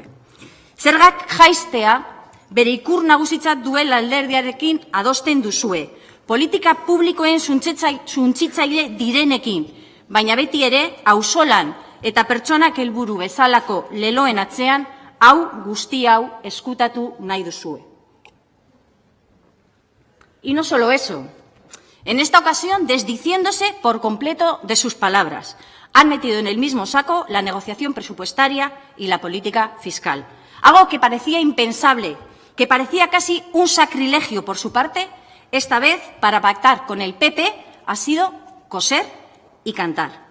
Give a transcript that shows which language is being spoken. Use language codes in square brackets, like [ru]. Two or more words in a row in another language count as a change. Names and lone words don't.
[eu] Zergak jaistea bere ikur nagusitzat duela alderdiarekin adosten duzue. Politika publikoen suntsitzaile direnekin, baina beti ere auzolan eta pertsonak helburu bezalako leloen atzean guzti hau eskutatu nahi duzue. [es] Y no solo eso. En esta ocasión, desdiciéndose por completo de sus palabras, han metido en el mismo saco la negociación presupuestaria y la política fiscal. Algo que parecía impensable, que parecía casi un sacrilegio por su parte, esta vez para pactar con el PP ha sido coser y cantar.